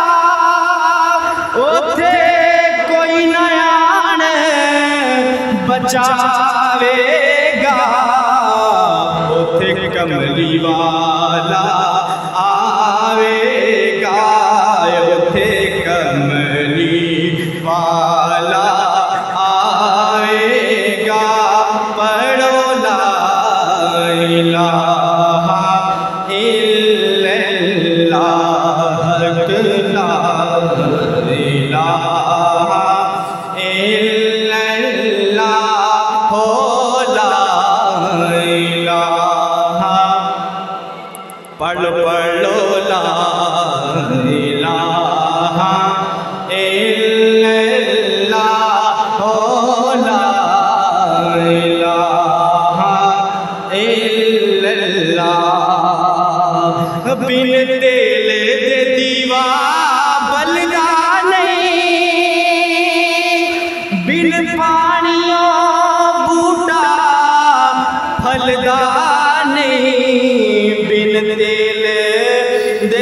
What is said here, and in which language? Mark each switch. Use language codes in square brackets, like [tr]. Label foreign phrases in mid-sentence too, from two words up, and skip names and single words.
[pa] اوتھے کوئی نہ آنے بچاوے گا، اوتھے کملی والا آوے گا، اوتھے کملی والا آوے گا. [ar] پڑھو لا إله إلا الله، لا إله إلا الله، لا إله. پڑھو پڑھو لا إله إلا الله، لا إله إلا الله. [pa] بن تیل دے دیوا بلدا نہیں، بن پانیوں بوٹا پھلدا نہیں، بن تیل دے